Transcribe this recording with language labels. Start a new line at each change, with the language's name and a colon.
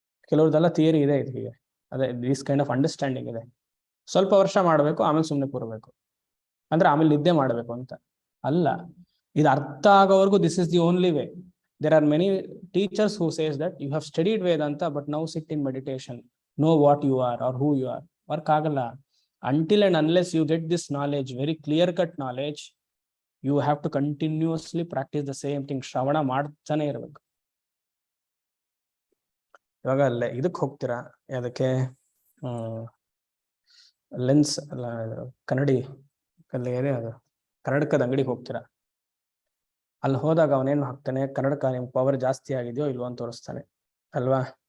Kannada: ಕೆಲವ್ರದೆಲ್ಲ theory ಇದೆ ಇದಕ್ಕೆ. ಅದೇ
English: this kind of understanding
Kannada: ಇದೆ. ಸ್ವಲ್ಪ ವರ್ಷ ಮಾಡಬೇಕು, ಆಮೇಲೆ ಸುಮ್ಮನೆ ಕೂರಬೇಕು, ಅಂದ್ರೆ ಆಮೇಲೆ ನಿದ್ದೆ ಮಾಡಬೇಕು ಅಂತ ಅಲ್ಲ. ಇದು ಅರ್ಥ ಆಗೋವರೆಗೂ
English: This is the only way. There are many teachers who says that you have studied Vedanta but now sit in meditation, know what you are are who you are.
Kannada: Work ಆಗಲ್ಲ.
English: until and unless you get this knowledge, very clear cut knowledge, you have to continuously practice the same thing.
Kannada: ಶ್ರವಣ ಮಾಡ್ತಾನೆ ಇರಬೇಕು. ಇವಾಗ ಅಲ್ಲೇ ಇದಕ್ಕೆ ಹೋಗ್ತೀರಾ, ಅದಕ್ಕೆ lens ಅಲ್ಲ, ಕನ್ನಡಿ ಅಲ್ಲಿ ಏನೇ ಅದು ಕನ್ನಡಕದ ಅಂಗಡಿಗೆ ಹೋಗ್ತೀರಾ. ಅಲ್ಲಿ ಹೋದಾಗ ಅವನೇನು ಹಾಕ್ತಾನೆ, ಕನ್ನಡಕ ನಿಮ್ ಪವರ್ ಜಾಸ್ತಿ ಆಗಿದೆಯೋ ಇಲ್ವೋ ಅಂತ ತೋರಿಸ್ತಾನೆ ಅಲ್ವಾ.